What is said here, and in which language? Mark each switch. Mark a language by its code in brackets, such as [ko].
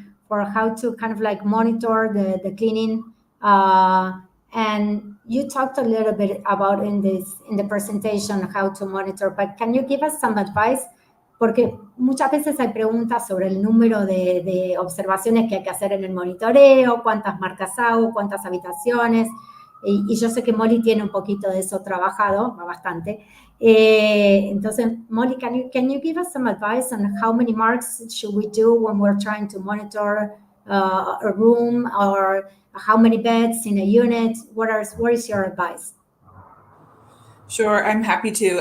[en] how to kind of like monitor the cleaning. And you talked a little bit about in the presentation how to monitor, but can you give us some advice? [es] Porque muchas veces hay preguntas sobre el número de observaciones que hay que hacer en el monitoreo, cuántas marcas hago, cuántas habitaciones, y yo sé que Molly tiene un poquito de eso trabajado, bastante. [en] Entonces, Molly, can you give us some advice on how many marks should we do when we're trying to monitor a room, or how many beds in a unit? What is your advice? Sure, I'm happy to.